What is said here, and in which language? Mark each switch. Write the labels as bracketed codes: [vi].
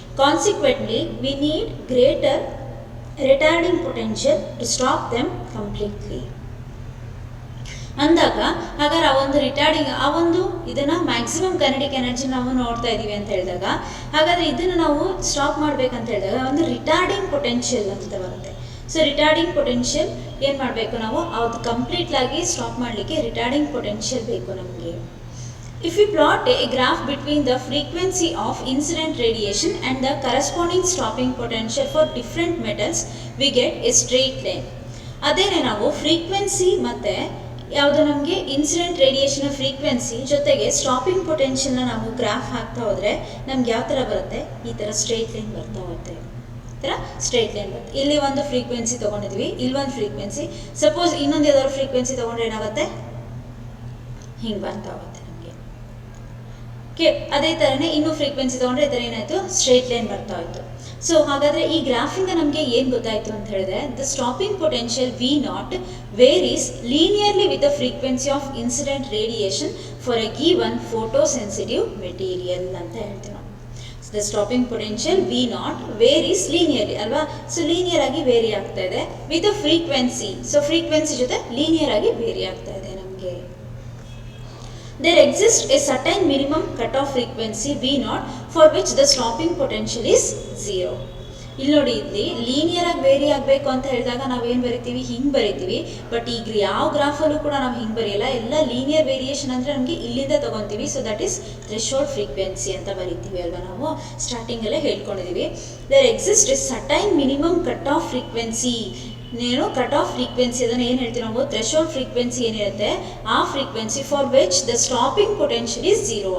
[en] consequently we need greater retarding potential to stop them completely [kn] ಅಂದಾಗ ಹಾಗಾದ್ರೆ ಆ ಒಂದು ರಿಟಾರ್ಡಿಂಗ್ ಆ ಒಂದು ಇದನ್ನು ಮ್ಯಾಕ್ಸಿಮಮ್ ಕೈನೆಟಿಕ್ ಎನರ್ಜಿ ನಾವು ನೋಡ್ತಾ ಇದ್ದೀವಿ ಅಂತ ಹೇಳಿದಾಗ ಹಾಗಾದರೆ ಇದನ್ನು ನಾವು ಸ್ಟಾಪ್ ಮಾಡಬೇಕಂತ ಹೇಳಿದಾಗ ಒಂದು ರಿಟಾರ್ಡಿಂಗ್ ಪೊಟೆನ್ಷಿಯಲ್ ಅಂತ ಬರುತ್ತೆ. ಸೊ ರಿಟಾರ್ಡಿಂಗ್ ಪೊಟೆನ್ಷಿಯಲ್ ಏನು ಮಾಡಬೇಕು ನಾವು, ಅದು ಕಂಪ್ಲೀಟ್ಲಾಗಿ ಸ್ಟಾಪ್ ಮಾಡಲಿಕ್ಕೆ ರಿಟಾರ್ಡಿಂಗ್ ಪೊಟೆನ್ಷಿಯಲ್ ಬೇಕು ನಮಗೆ. [en] If we plot a graph between the frequency of incident radiation and the corresponding stopping potential for different metals, we get a straight line. [kn] ಅದೇನೇ ನಾವು ಫ್ರೀಕ್ವೆನ್ಸಿ ಮತ್ತು ಯಾವುದು ನಮಗೆ ಇನ್ಸಿಡೆಂಟ್ ರೇಡಿಯೇಷನ್ ಫ್ರೀಕ್ವೆನ್ಸಿ ಜೊತೆಗೆ stopping ಪೊಟೆನ್ಷಿಯಲ್ನ ನಾವು graph ಹಾಕ್ತಾ ಹೋದರೆ ನಮ್ಗೆ ಯಾವ ಥರ ಬರುತ್ತೆ, ಈ ಥರ ಸ್ಟ್ರೈಟ್ ಲೈನ್ ಬರ್ತಾ ಹೋಗುತ್ತೆ. ಈ ಥರ ಸ್ಟ್ರೈಟ್ ಲೈನ್ ಬರುತ್ತೆ. ಇಲ್ಲಿ ಒಂದು ಫ್ರೀಕ್ವೆನ್ಸಿ ತೊಗೊಂಡಿದ್ವಿ, ಇಲ್ಲಿ ಒಂದು ಫ್ರೀಕ್ವೆನ್ಸಿ, ಸಪೋಸ್ ಇನ್ನೊಂದು ಯಾವ್ದಾದ್ರು ಫ್ರೀಕ್ವೆನ್ಸಿ ತೊಗೊಂಡ್ರೆ ಏನಾಗುತ್ತೆ, ಹಿಂಗೆ ಬರ್ತಾ ಹೋಗುತ್ತೆ ನಮಗೆ. ಓಕೆ, ಅದೇ ಥರನೇ ಇನ್ನೂ ಫ್ರೀಕ್ವೆನ್ಸಿ ತೊಗೊಂಡ್ರೆ ಈ ಥರ ಏನಾಯಿತು, ಸ್ಟ್ರೈಟ್ ಲೈನ್ ಬರ್ತಾ ಹೋಯಿತು. ಸೊ ಹಾಗಾದರೆ ಈ ಗ್ರಾಫಿಂದ ನಮಗೆ ಏನು ಗೊತ್ತಾಯಿತು ಅಂತ ಹೇಳಿದ್ರೆ, [en] the stopping potential V0 varies linearly with the frequency of incident radiation for a given photo sensitive material [kn] ಅಂತ ಹೇಳ್ತೀವಿ ನಾವು. [en] the stopping potential V0 varies linearly [kn] ಅಲ್ವಾ, ಸೊ ಲೀನಿಯರ್ ಆಗಿ ವೇರಿ ಆಗ್ತಾ ಇದೆ ವಿತ್ ಫ್ರೀಕ್ವೆನ್ಸಿ, ಸೊ ಫ್ರೀಕ್ವೆನ್ಸಿ ಜೊತೆ linear ಆಗಿ very ಆಗ್ತಾ ಇದೆ ನಮಗೆ. [en] There exists a certain minimum cutoff frequency V0 for which the stopping potential is 0. [kn] ಇಲ್ಲಿ ನೋಡಿ, ಇಲ್ಲಿ ಲೀನಿಯರ್ ಆಗಿ ವೇರಿ ಆಗಬೇಕು ಅಂತ ಹೇಳಿದಾಗ ನಾವೇನು ಬರಿತೀವಿ, ಹಿಂಗೆ ಬರಿತೀವಿ. ಬಟ್ ಈಗ ಯಾವ ಗ್ರಾಫಲ್ಲೂ ಕೂಡ ನಾವು ಹಿಂಗೆ ಬರೆಯಲ್ಲ, ಎಲ್ಲ ಲೀನಿಯರ್ ವೇರಿಯೇಷನ್ ಅಂದರೆ ನಮಗೆ ಇಲ್ಲಿಂದ ತೊಗೊತೀವಿ. So that is threshold frequency ಅಂತ ಬರಿತೀವಿ ಅಲ್ವಾ, ನಾವು ಸ್ಟಾರ್ಟಿಂಗಲ್ಲೇ ಹೇಳ್ಕೊಂಡಿದ್ದೀವಿ. [en] There exist a certain minimum cut off frequency. [kn] ಏನು ಕಟ್ ಆಫ್ ಫ್ರೀಕ್ವೆನ್ಸಿ, ಅದನ್ನು ಏನು ಹೇಳ್ತೀವಿ ನಾವು, ಥ್ರೆಶೋಲ್ಡ್ ಫ್ರೀಕ್ವೆನ್ಸಿ ಏನಿರುತ್ತೆ ಆ frequency [en] For which the stopping potential is 0.